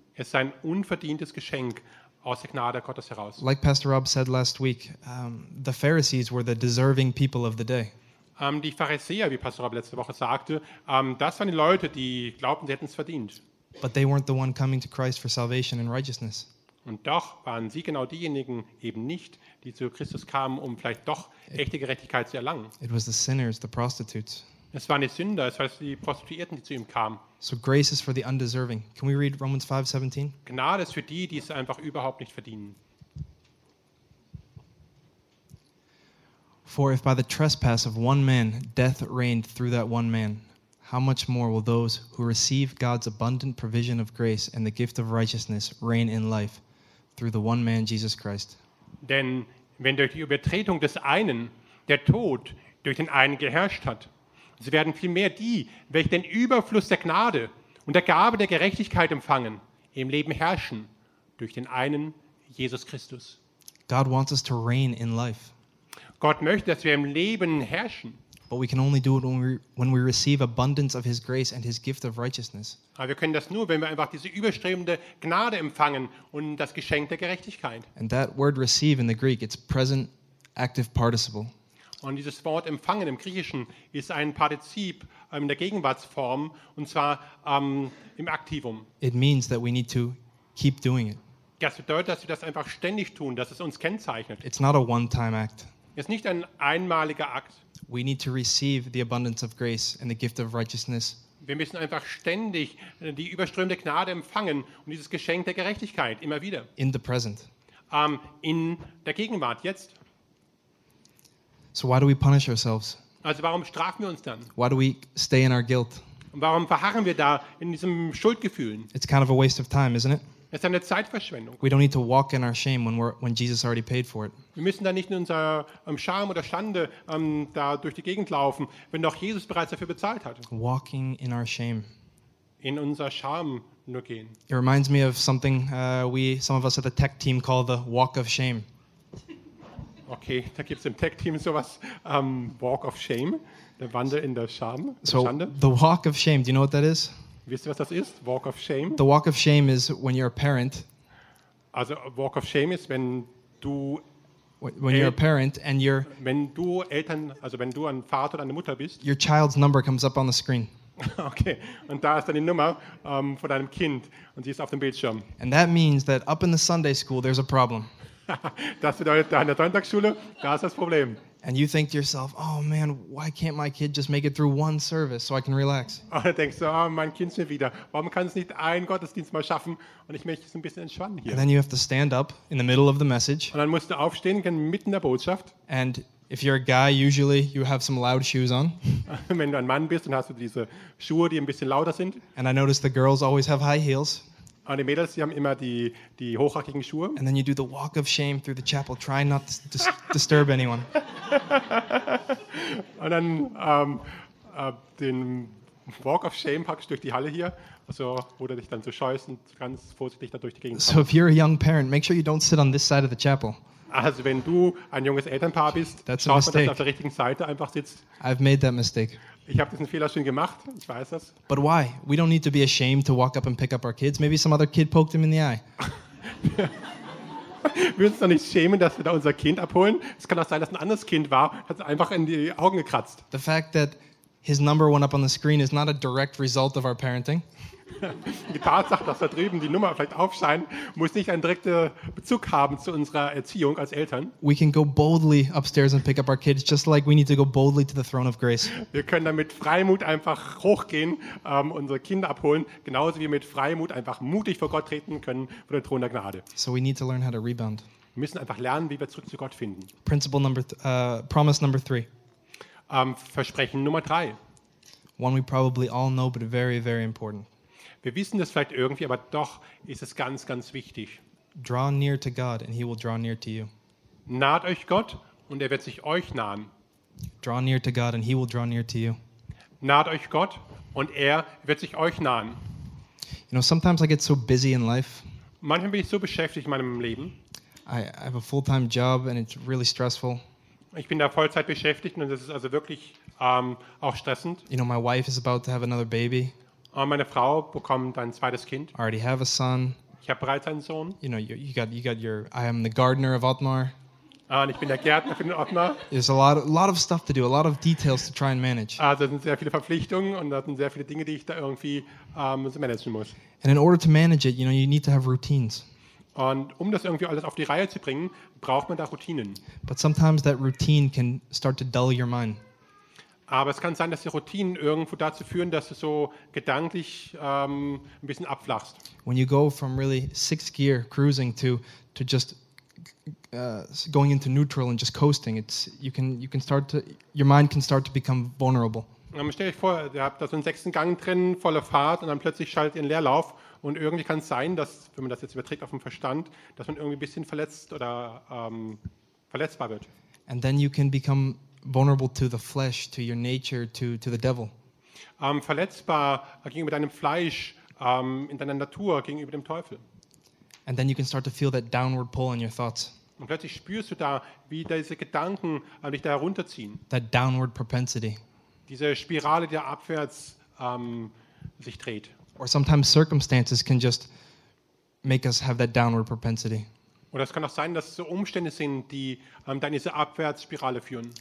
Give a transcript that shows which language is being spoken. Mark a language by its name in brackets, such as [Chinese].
[German] Es ist ein unverdientes Geschenk aus der Gnade Gottes heraus. [English] Like Pastor Rob said last week, the Pharisees were the deserving people of the day. [German] Die Pharisäer, wie Pastor Rob letzte Woche sagte, das waren die Leute, die glaubten, sie hätten es verdient. [English] But they weren't the one coming to Christ for salvation and righteousness. [German] Und doch waren sie genau diejenigen eben nicht, die zu Christus kamen, um vielleicht doch echte Gerechtigkeit zu erlangen. [English] It was the sinners, the prostitutes. [German] Es waren die Sünder, es waren die Prostituierten, die zu ihm kamen. [English] So grace is for the undeserving. Can we read Romans 5:17? [German] Gnade ist für die, die es einfach überhaupt nicht verdienen. [English] For if by the trespass of one man death reigned through that one man, how much more will those who receive God's abundant provision of grace and the gift of righteousness reign in life through the one man, Jesus Christ? [German] Denn wenn durch die Übertretung des einen der Tod durch den einen geherrscht hat, so werden vielmehr die, welche den Überfluss der Gnade und der Gabe der Gerechtigkeit empfangen, im Leben herrschen durch den einen, Jesus Christus. [English] God wants us to reign in life. [German] Gott möchte, dass wir im Leben herrschen. [English] But we can only do it when we receive abundance of his grace and his gift of righteousness. [German] Aber wir können das nur, wenn wir einfach diese überströmende Gnade empfangen und das Geschenk der Gerechtigkeit. [English] And that word receive in the Greek, it's present active participle. [German] Und dieses Wort empfangen im Griechischen ist ein Partizip in der Gegenwartsform und zwar im Aktivum. [English] It means that we need to keep doing it. [German] Das bedeutet, dass wir das einfach ständig tun, dass es uns kennzeichnet. [English] It's not a one-time act. [German] Es ist nicht ein einmaliger Akt. [English] We need to receive the abundance of grace and the gift of righteousness. [German] Wir müssen einfach ständig die überströmende Gnade empfangen und dieses Geschenk der Gerechtigkeit immer wieder. [English] In the present. [German] In der Gegenwart jetzt. [English] So why do we punish ourselves? [German] Also warum strafen wir uns dann? [English] Why do we stay in our guilt? [German] Und warum verharren wir da in diesem Schuldgefühlen? [English] It's kind of a waste of time, isn't it? [German] Es ist eine Zeitverschwendung. [English] We don't need to walk in our shame when Jesus already paid for it. [German] Wir müssen da nicht in unserer Scham oder Schande da durch die Gegend laufen, wenn doch Jesus bereits dafür bezahlt hat. [English] Walking in our shame. [German] In unser Scham nur gehen. [English] It reminds me of something some of us at the tech team call the walk of shame. [German] Okay, da gibt's im Tech Team sowas, [English] walk of shame, [German] der Wandel in der Scham, so Schande. [English] So the walk of shame, do you know what that is? [German] Wisst ihr, was das ist? [English] Walk of shame. The walk of shame is when you're a parent. [German] Also [English] walk of shame [German] ist, wenn du [English] You're a parent and you're [German] wenn du Eltern, also wenn du ein Vater oder eine Mutter bist. [English] Your child's number comes up on the screen. [German] Okay, und da ist dann die Nummer von deinem Kind und sie ist auf dem Bildschirm. [English] And that means that up in the Sunday school there's a problem. [German] Das bedeutet, da in der Sonntagsschule, da ist das Problem. [English] And you think to yourself, oh man, why can't my kid just make it through one service so I can relax? [German] Und du denkst, oh, mein Kind ist mir wieder. Warum kann es nicht einen Gottesdienst mal schaffen und ich möchte es ein bisschen entspannen hier? [English] And then you have to stand up in the middle of the message. [German] Und dann musst du aufstehen, mitten in der Botschaft. [English] And if you're a guy, usually you have some loud shoes on. [German] Wenn du ein Mann bist, dann hast du diese Schuhe, die ein bisschen lauter sind. [English] And I notice the girls always have high heels. [German] Und die Mädels, die haben immer die hochhackigen Schuhe. [English] And then you do the walk of shame through the chapel, trying not to disturb anyone. [German] Und dann den [English] walk of shame [German] packst du durch die Halle hier, also wo du dich dann so scheust und ganz vorsichtig da durch die Gegend. [English] So if you're a young parent, make sure you don't sit on this side of the chapel. [German] Also wenn du ein junges Elternpaar bist, that's schau, dass du auf der richtigen Seite einfach sitzt. [English] I've made that mistake. [German] Ich habe diesen Fehler schon gemacht, ich weiß das. [English] But why? We don't need to be ashamed to walk up and pick up our kids. Maybe some other kid poked him in the eye. [German] Wir müssen uns doch nicht schämen, dass wir da unser Kind abholen. Es kann auch sein, dass ein anderes Kind war, hat es einfach in die Augen gekratzt. [English] The fact that his number went up on the screen is not a direct result of our parenting. [German] Die Tatsache, dass da drüben die Nummer vielleicht aufscheint, muss nicht einen direkten Bezug haben zu unserer Erziehung als Eltern. [English] We can go boldly upstairs and pick up our kids, just like we need to go boldly to the throne of grace. [German] Wir können damit Freimut einfach hochgehen, unsere Kinder abholen, genauso wie wir mit Freimut einfach mutig vor Gott treten können vor der Thron der Gnade. [English] So we need to learn how to rebound. [German] Wir müssen einfach lernen, wie wir zurück zu Gott finden. [English] Principle number promise number three. [German] Versprechen Nummer drei. [English] One we probably all know, but very, very important. [German] Wir wissen das vielleicht irgendwie, aber doch ist es ganz, ganz wichtig. [English] Draw near to God and he will draw near to you. [German] Naht euch Gott und er wird sich euch nahen. [English] Draw near to God and he will draw near to you. [German] Naht euch Gott und er wird sich euch nahen. [English] You know, sometimes I get so busy in life. [German] Manchmal bin ich so beschäftigt in meinem Leben. [English] I have a full-time job and it's really stressful. [German] Ich bin da Vollzeit beschäftigt und das ist also wirklich auch stressend. [English] You know, my wife is about to have another baby. [German] Meine Frau bekommt ein zweites Kind. [English] I already have a son. [German] Ich habe bereits einen Sohn. [English] You know, you got your. I am the gardener of Otmar. [German] Ich bin der Gärtner für den Otmar. [English] There's a lot of stuff to do, a lot of details to try and manage. [German] Da sind sehr viele Verpflichtungen und da sind sehr viele Dinge, die ich da irgendwie managen muss. [English] And in order to manage it, you know, you need to have routines. [German] Und um das irgendwie alles auf die Reihe zu bringen, braucht man da Routinen. [English] But sometimes that routine can start to dull your mind. [German] Aber es kann sein, dass die Routinen irgendwo dazu führen, dass du so gedanklich ein bisschen abflachst. [English] When you go from really sixth gear cruising to just going into neutral and just coasting, your mind can start to become vulnerable. [German] Stell dir vor, ihr habt da so einen sechsten Gang drin, volle Fahrt, und dann plötzlich schaltet ihr in Leerlauf. Und irgendwie kann es sein, dass, wenn man das jetzt überträgt auf den Verstand, dass man irgendwie ein bisschen verletzt oder verletzbar wird. [English] And then you can become vulnerable to the flesh, to your nature, to the devil. [German] Verletzbar gegenüber deinem Fleisch, in deiner Natur, gegenüber dem Teufel. [English] And then you can start to feel that downward pull in your thoughts. [German] Und plötzlich spürst du da, wie diese Gedanken dich da herunterziehen. [English] That downward propensity. [German] Diese Spirale, die abwärts sich dreht. [English] Or sometimes circumstances can just make us have that downward propensity. [German] Oder es kann auch sein, dass es so Umstände sind, die dann diese Abwärtsspirale führen.